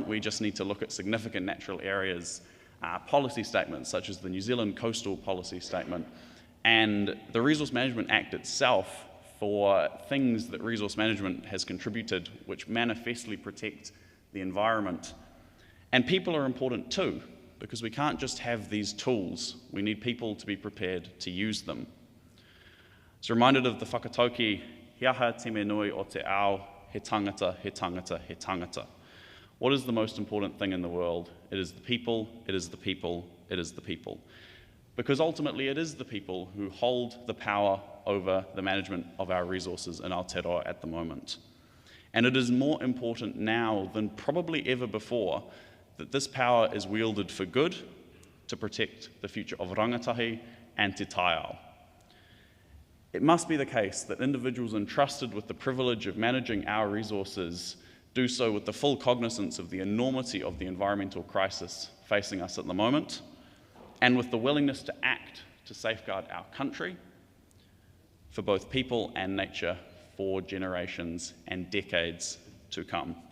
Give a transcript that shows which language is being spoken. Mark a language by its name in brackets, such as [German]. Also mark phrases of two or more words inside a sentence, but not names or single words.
[English] We just need to look at significant natural areas, policy statements such as the New Zealand Coastal Policy Statement, and the Resource Management Act itself for things that resource management has contributed which manifestly protect the environment. And people are important too, because we can't just have these tools. We need people to be prepared to use them. It's reminded of the whakatauki, [Māori] hiaha te me nui o te ao, he tangata, [English] he tangata, he tangata. What is the most important thing in the world? It is the people, it is the people, it is the people. Because ultimately it is the people who hold the power over the management of our resources in Aotearoa at the moment. And it is more important now than probably ever before that this power is wielded for good to protect the future of rangatahi and [Māori] te taiao. [English] It must be the case that individuals entrusted with the privilege of managing our resources do so with the full cognizance of the enormity of the environmental crisis facing us at the moment, and with the willingness to act to safeguard our country for both people and nature for generations and decades to come.